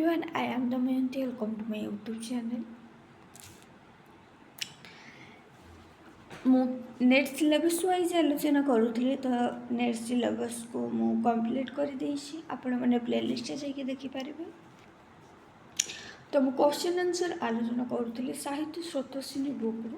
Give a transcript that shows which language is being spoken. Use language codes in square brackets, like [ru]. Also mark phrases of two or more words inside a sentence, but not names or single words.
[en] everyone, I am Damayanti. Welcome to my YouTube channel. [or] ମୁଁ [en] net syllabus wise [or] ଆଲୋଚନା କରୁଥିଲି ତ [en] net syllabusku [or] ମୁଁ କମ୍ପ୍ଲିଟ୍ କରିଦେଇଛି। ଆପଣମାନେ ପ୍ଲେଲିଷ୍ଟରେ ଯାଇକି ଦେଖିପାରିବେ। ତ ମୁଁ [en] question answer [or] ଆଲୋଚନା କରୁଥିଲି ସାହିତ୍ୟ ସ୍ରୋତସ୍ୱିନୀ ବୁକ୍ରୁ।